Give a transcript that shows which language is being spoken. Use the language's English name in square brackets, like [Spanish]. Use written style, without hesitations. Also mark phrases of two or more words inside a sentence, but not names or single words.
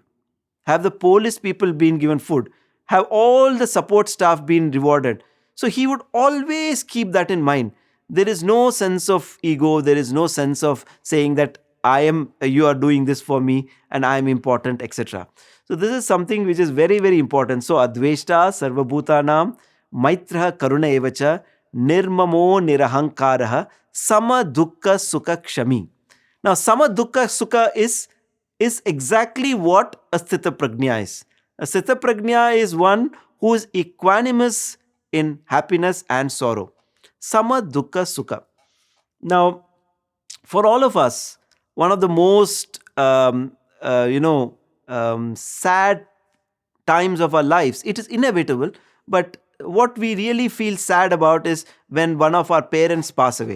[English] Have the police people been given food? Have all the support staff been rewarded? So he would always keep that in mind. There is no sense of ego, there is no sense of saying that you are doing this for me and I am important, etc. So this is something which is very, very important. [Sanskrit] So Adveshta, Sarvabhootanam, Maitra Karuna Evacha, Nirmamo Nirahankaraha, Sama Dukkha Sukha Kshami. [English] Now, [Sanskrit] Sama Dukkha Sukha [English] is exactly what a [Sanskrit] Sthita Prajna [English] is. A [Sanskrit] Sthita Prajna [English] is one who is equanimous in happiness and sorrow. [Sanskrit] Sama Dukkha Sukha. [English] Now, for all of us, one of the most sad times of our lives, it is inevitable, but what we really feel sad about is when one of our parents pass away.